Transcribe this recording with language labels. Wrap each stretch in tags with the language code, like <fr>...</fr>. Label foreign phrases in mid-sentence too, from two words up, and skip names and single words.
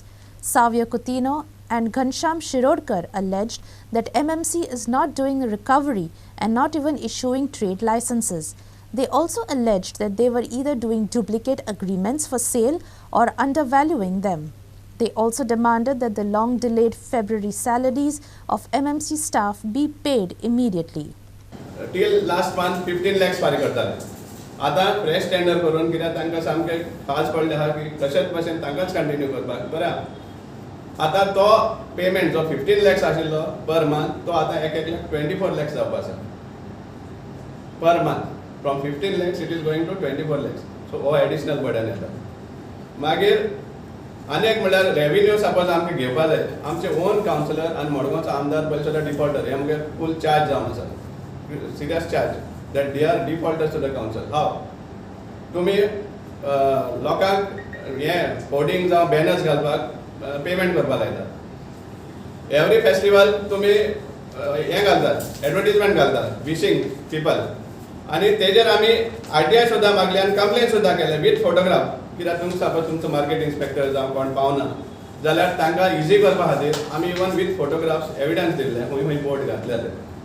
<en>Savio Coutinho and Ghansham Shirodkar alleged that MMC is not doing a recovery and not even issuing trade licenses. They also alleged that they were either doing duplicate agreements for sale or undervaluing them. They also demanded that the long-delayed February salaries of MMC staff be paid immediately. Till last month 15 lakhs</en> <kok>फारीक करताले. आता फ्रेश टेंडर करून कित्याक तांकां सामके खास पडले आहा की तशेंच भशेन तांकांच कंटिन्यू करपाक बरें. आता तो पेमेंट जो 15 lakhs आशिल्लो</kok> <en>per month</en> <kok>तो आता एक 24 lakhs जावपा आसा.</kok> <en>per month from 15 lakhs it is going to 24 lakhs.</en> <kok>सो हो</kok> <en>additional burden</en> <kok>येता. मागीर आनीक म्हणल्यार रेव्हेन्यू सपोज आमकां घेवपा जाय. आमचे</kok> <en>own councillor</en> <kok>आनी मडगांवचो आमदार पयलीं सुद्दां डिफॉल्टर हे आमगे</kok> <en>full charge</en> <kok>जावन आसा.</kok> <en>Serious charge that they are defaulters to the council. How?</en> <kok>तुम्ही लोकांक हे होर्डिंग जावं बॅनर्स घालपाक पेमेंट करपाक लायता.</kok> <en>every festival</en> <kok>तुम्ही हे घालतात एडवर्टिजमेंट घालतात</kok> <en>wishing people</en> <kok>आनी तेजेर आमी RTI सुद्दां मागली आनी कंप्लेन सुद्दां केले</kok> <en>with photograph</en> <kok>कित्याक तुमकां सपोज तुमचो</kok> <en>market inspector</en> <kok>जावं कोण पावना जाल्यार तांकां इजी करपा खातीर आमी</kok> <en>even with photographs evidence</en> <kok>दिल्ले खंय खंय बोर्ड घातले ते.</kok>